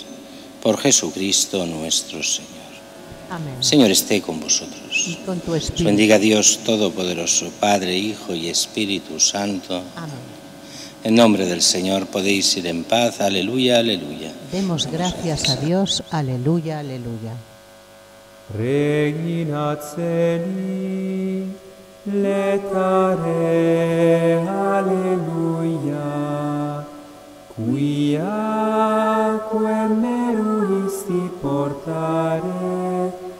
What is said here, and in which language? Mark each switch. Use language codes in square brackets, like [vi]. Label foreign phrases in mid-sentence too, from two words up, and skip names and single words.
[es] Por Jesucristo nuestro Señor. Amén. Señor, esté con vosotros. Y con tu Os espíritu. bendiga Dios Todopoderoso, Padre, Hijo y Espíritu Santo. Amén. En nombre del Señor podéis ir en paz. Aleluya, aleluya. Demos gracias a Dios. Aleluya, aleluya. [la] Regina Celi, letare, alleluia, quiaque meruisti portare,